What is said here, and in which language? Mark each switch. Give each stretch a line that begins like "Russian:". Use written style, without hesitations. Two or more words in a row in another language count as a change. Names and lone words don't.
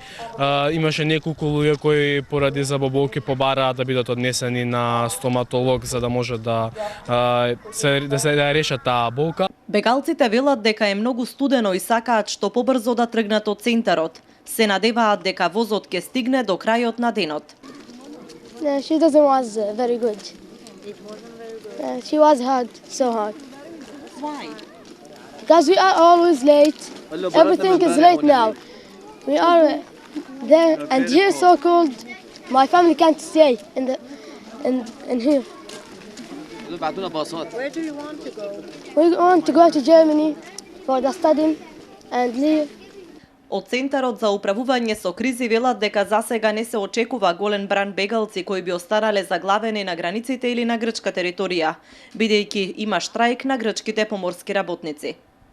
Macedonian: Имаше неколку луѓе кои поради заболки побараат да бидат однесени на стоматолог за да може да се решат таа болка. Бегалците велат дека е многу студено и сакаат што побрзо да тргнат од центарот. Се надеваат дека возот ќе стигне до крајот на денот.
English: She doesn't was very good. It wasn't very good. She was hard, so hard. Why? Because we are always late. Everything is late now. We are there, and here so cold. My family can't stay in here. Where do you want to go? We want to go to Germany for the studying and live.
Macedonian: Од Центарот за управување со кризи велат дека засега не се очекува голем бран бегалци кои би останале заглавени на границите или на грчка територија, бидејќи има штрајк на грчките поморски работници.